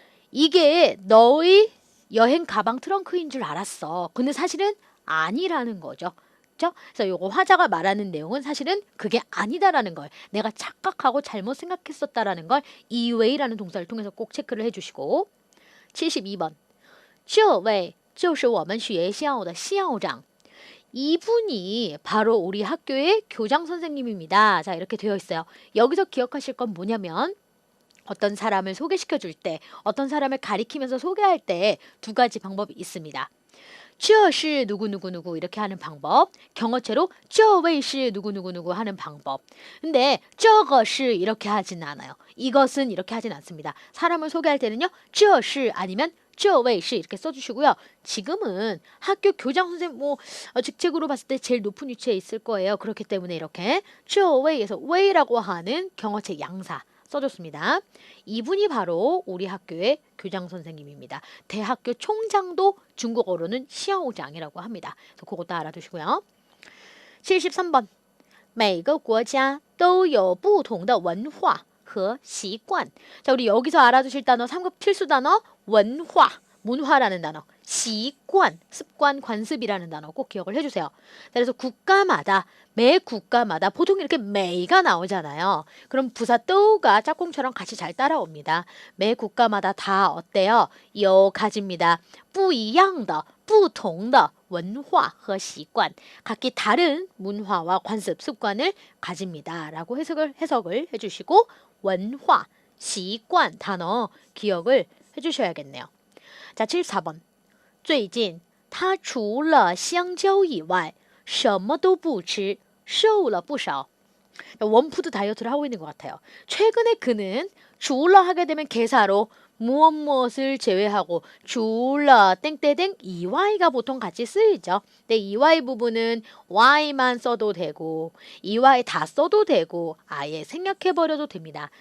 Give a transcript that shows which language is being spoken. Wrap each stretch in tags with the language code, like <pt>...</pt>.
<ko>이게 너의 여행 가방 트렁크인 줄 알았어. 근데 사실은 아니라는 거죠. 그렇죠? 그래서 요거 화자가 말하는 내용은 사실은 그게 아니다라는 걸, 내가 착각하고 잘못 생각했었다라는 걸 이웨이라는 동사를 통해서 꼭 체크를 해주시고.</ko> <zh>72번 这位就是我们学校的校长.</zh> <ko>이분이 바로 우리 학교의 교장 선생님입니다. 자, 이렇게 되어 있어요. 여기서 기억하실 건 뭐냐면 어떤 사람을 소개시켜 줄 때, 어떤 사람을 가리키면서 소개할 때 두 가지 방법이 있습니다.</ko> <zh>这是</zh> <ko>누구누구누구 이렇게 하는 방법, 경어체로</ko> <zh>这位是</zh> <ko>누구누구누구 하는 방법. 근데</ko> <zh>这个是</zh> <ko>이렇게 하진 않아요. 이것은 이렇게 하진 않습니다. 사람을 소개할 때는요,</ko> <zh>这是</zh> <ko>아니면</ko> <zh>这位是</zh> <ko>이렇게 써주시고요. 지금은 학교 교장 선생님 직책으로 봤을 때 제일 높은 위치에 있을 거예요. 그렇기 때문에 이렇게</ko> <zh>这位</zh> <ko>에서 way라고 하는 경어체 양사 써줬습니다. 이분이 바로 우리 학교의 교장 선생님입니다. 대학교 총장도 중국어로는 시아오장이라고 합니다. 그래서 그것도 알아두시고요.</ko> <zh>73번 每个国家都有不同的文化和习惯.</zh> <ko>자, 우리 여기서 알아두실 단어 3급 필수 단어 원화, 문화라는 단어, 시관, 습관, 관습이라는 단어 꼭 기억을 해주세요. 그래서 국가마다, 매 국가마다 보통 이렇게 매가 나오잖아요. 그럼 부사 또가 짝꿍처럼 같이 잘 따라옵니다. 매 국가마다 다 어때요? 요 가집니다.</ko> <zh>不一样的,不同的文化和习惯,</zh> <ko>각기 다른 문화와 관습, 습관을 가집니다. 라고 해석을 해주시고 원화, 习惯 단어 기억을 해주셔야겠네요.</ko> <zh>자, 74번 最近他除了香蕉以外什么都不吃瘦了不少.</zh> <ko>원푸드 다이어트를 하고 있는 것 같아요. 최근에 그는 줄러 하게 되면 개사로 무엇을 제외하고 줄러 땡땡땡 이와이가 보통 같이 쓰이죠. 근데 이와이 부분은 y만 써도 되고 이와이 다 써도 되고 아예 생략해버려도 됩니다.</ko>